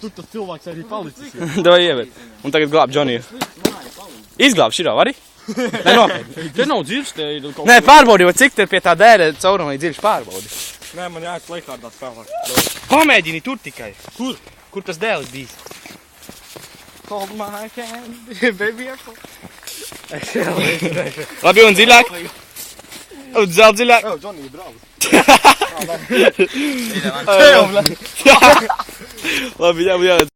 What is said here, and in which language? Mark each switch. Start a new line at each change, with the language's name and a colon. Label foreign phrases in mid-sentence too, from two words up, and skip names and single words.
Latvian: Tur tas cilvēks arī palicis. Davai ievērt. Un tagad glāb Džoniju. Izglāb širo, vari? Nē, nopietni. Te nav dziļs, te ir kaut Nē, pārbaudi, vai cik te ir pie tā dēra caurumā dziļš pārbaudi. Nē, man jāiet lejkārdā spēlāk. Pamēģini tur tikai. Kur tas dēlis bijis?
English: Hold my hand, baby apple.
Latvian: Labi, un dziļāk? Un vēl dziļāk?
English: Oh, Johnny, bravo.
Latvian: Labi, jā.